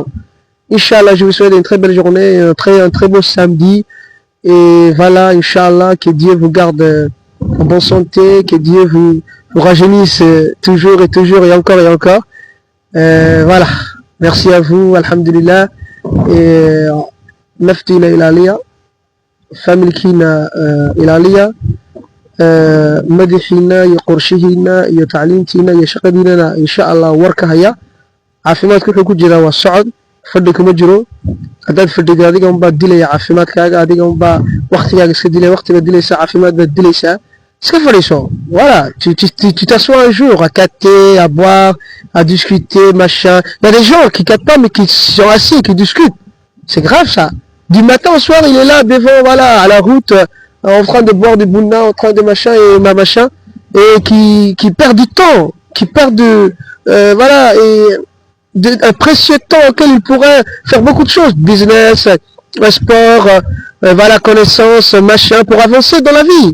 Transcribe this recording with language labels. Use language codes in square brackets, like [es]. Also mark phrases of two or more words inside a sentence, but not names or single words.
[fr] Inch'Allah, je vous souhaite une très belle journée, un très beau samedi et voilà, Inch'Allah, que Dieu vous garde en bonne santé, que Dieu vous rajeunisse toujours et encore. Voilà. Merci à vous, alhamdulillah. [so] Et naftina ilalia, familkina ilalia, madixina iyo qorshihina iyo tacliintiina iyo shaqadiinana [ar] إن شاء الله [so] warka haya. Caafimaadka wuxuu ku jiraa waa socod, fadhi kuma jiro. Haddaad fadhido adiga unbaa dilaya caafimaadkaaga, adiga unbaa waktigaaga iska dilaya, waktiga dilaysa caafimaad baad dilaysaa. [fr] Voilà, tu t'assois un jour à capter, à boire, à discuter, machin. Il y a des gens qui captent pas mais qui sont assis, qui discutent. C'est grave ça. Du matin au soir, il est là devant, voilà, à la route, en train de boire des bouna, en train de machin et machin, et qui perd du temps, qui perd voilà, et un précieux temps auquel il pourrait faire beaucoup de choses, business, sport, voilà, connaissance, machin, pour avancer dans la vie.